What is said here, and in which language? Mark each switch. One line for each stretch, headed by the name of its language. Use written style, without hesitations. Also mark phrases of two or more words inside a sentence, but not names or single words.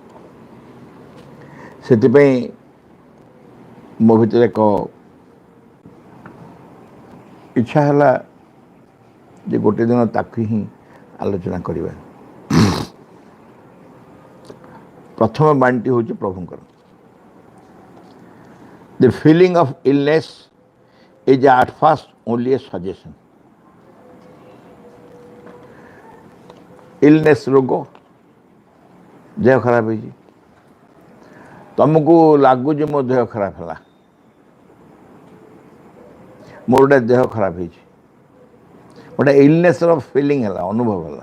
Odia: ସେଥିପାଇଁ ମୋ ଭିତରେ ଏକ ଇଚ୍ଛା ହେଲା ଯେ ଗୋଟେ ଦିନ ତାକୁ ହିଁ ଆଲୋଚନା କରିବା। ପ୍ରଥମ ବାଣୀଟି ହେଉଛି ପ୍ରଭୁଙ୍କର।
English: The feeling of illness is at first only a suggestion.
Odia: ଇଲନେସ୍ ରୋଗ, ଦେହ ଖରାପ ହେଇଛି, ତୁମକୁ ଲାଗୁଛି ମୋ ଦେହ ଖରାପ ହେଲା, ମୋର ଗୋଟେ ଦେହ ଖରାପ ହେଇଛି, ଗୋଟେ
English: illness feeling
Odia: ହେଲା, ଅନୁଭବ ହେଲା।